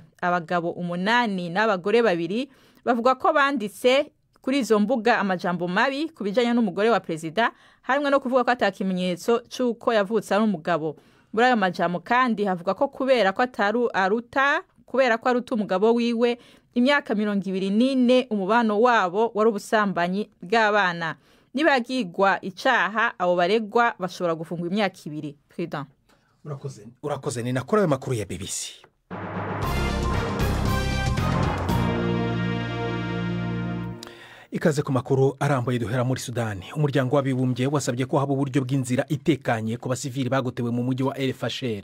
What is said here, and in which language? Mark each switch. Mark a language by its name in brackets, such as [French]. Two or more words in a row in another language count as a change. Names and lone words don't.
[Rundi] Abagabo 8 n'abagore 2 bavuga ko banditse kuri izo mbuga amajambo mabi kubijanye n'umugore wa president, harimwe no kuvuga ko atakimenyetso c'uko yavutse ari umugabo. Muri ayo majambo kandi havuga ko kubera ko aruta umugabo wiwe imyaka 24 umubano wabo wari ubusambanyi bw'abana. Nibagirwa icaha abo baregwa bashobora gufungwa imyaka 2. President [Kinyarwanda] urakoze ni nakora ayo makuru ya BBC. Ikaze ku makuru arambuye duhera muri Sudani. [Rundi] Umuryango w'abibumbye wasabye ko haba uburyo bw'inzira itekanye ku basivili bagotewe mu mujyi wa El Fasher.